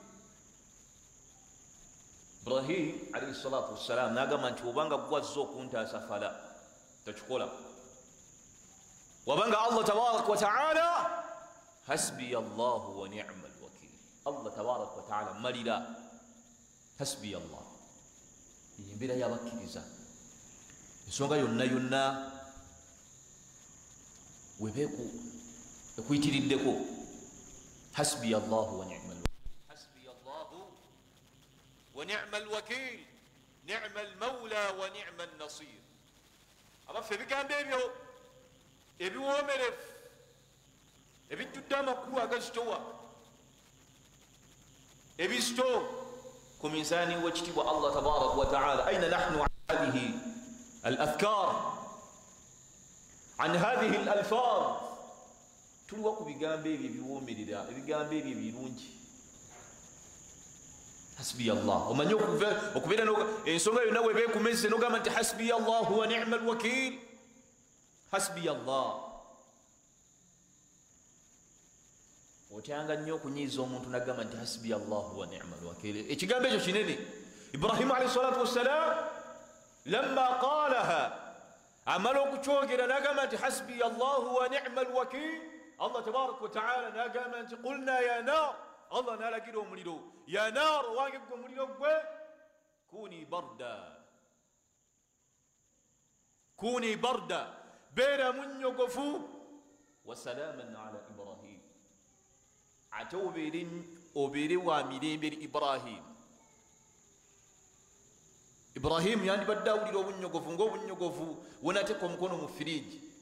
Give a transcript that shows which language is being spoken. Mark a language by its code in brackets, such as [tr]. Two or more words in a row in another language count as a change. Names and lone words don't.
[ar] إبراهيم عليه الصلاة والسلام [lg] nagamba nti obanga gwazza okuntaasa fala takikola, [ar] wabanga الله تبارك وتعالى حسبي الله ونعم الوكيل, الله تبارك وتعالى malira حسبي الله, [lg] embeera y'abakkiriza. ensonga yonna yonna webeeku ekuyitiriddeko [ar] حسبي الله ونعم الوكيل, حسبي الله ونعم الوكيل نعم المولى ونعم النصير. [lg] abaffe ebigambo ebyo ebiwoomerefu ebijjudde amakulu agazitowa ebizito ku mizaani wekitibwa Allah tabaraka wa ta'ala. [ar] أين نحن عن هذه الأفكار عن هذه الألفاظ, [lg] tuliwa ku bigambo ebyo ebiwoomerera, ebigambo ebyo ebirungi. [ar] حسبي الله [lg] omanyi okubeera ensonga yonna webeekumezze nogamba nti [ar] حسبي الله ونعم الوكيل حسبي الله [lg] otyanga nnyo okunyiiza omuntu nagamba nti [ar] حسبي الله ونعم الوكيل [lg] ekigambo ekyo kinene Ibrahimu [ar] عليه الصلاة والسلام لما قالها [lg] amala okukyogera nagamba nti [ar] حسبي الله ونعم الوكيل الله تبارك وتعالى [lg] nagamba nti [ar] قلنا يا نار [lg] Allah nalagira omuliro [ar] يا نار [lg] wange gwe omuliro gwe [ar] كوني بردا [lg] beera munyogofu [ar] وسلاما على إبراهيم [lg] ate obeere wa mirembe eri Ibrahim yandibadde awulira obunyogovu ng'obunyogovu wenateeka omukono mu firiji